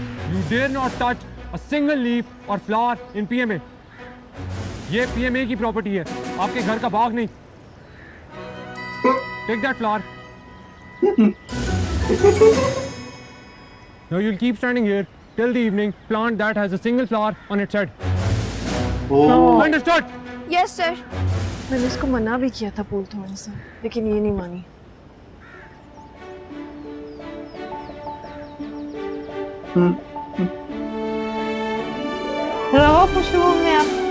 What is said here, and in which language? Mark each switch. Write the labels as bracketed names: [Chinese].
[English] you dare not touch a single leaf or flower in PMA. [Hindi] ये PMA की property है, आपके घर का बाग नहीं। [English] Take that flower. Now you'll keep standing here till the evening. Plant that has a single flower on its head. Oh, Understood? Yes sir. [Hindi] मैंने इसको मना भी किया था फूल तोड़ने से, लेकिन ये नहीं मानी। रहो खुशबू में आप।